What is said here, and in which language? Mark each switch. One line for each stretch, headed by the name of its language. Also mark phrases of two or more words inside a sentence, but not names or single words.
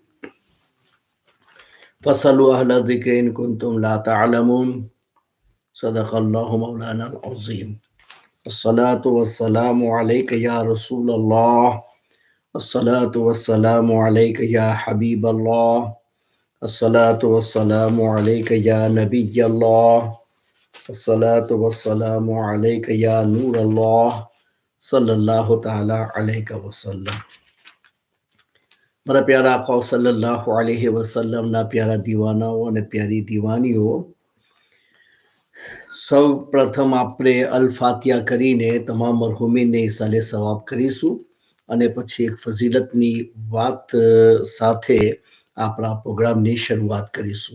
Arabic: فاسألوا أهل الذكر إن كنتم لا تعلمون صدق الله مولانا العظيم الصلاة والسلام عليك يا رسول الله الصلاة والسلام عليك يا حبيب الله الصلاة والسلام عليك يا نبي الله الصلاة والسلام عليك يا نور الله صلى الله تعالى عليك وسلم.
Gujarati: મારા પ્યારા આકા
Arabic: صلى الله عليه وسلم
Gujarati: પ્યારા દીવાનાઓ અને પ્યારી દીવાનીઓ, સૌ પ્રથમ આપણે અલ ફાતિહા કરીને તમામ મરહુમીને ઇસાલે સવાબ કરીશું અને પછી એક ફઝીલતની વાત સાથે આપણા પ્રોગ્રામની શરૂઆત કરીશું.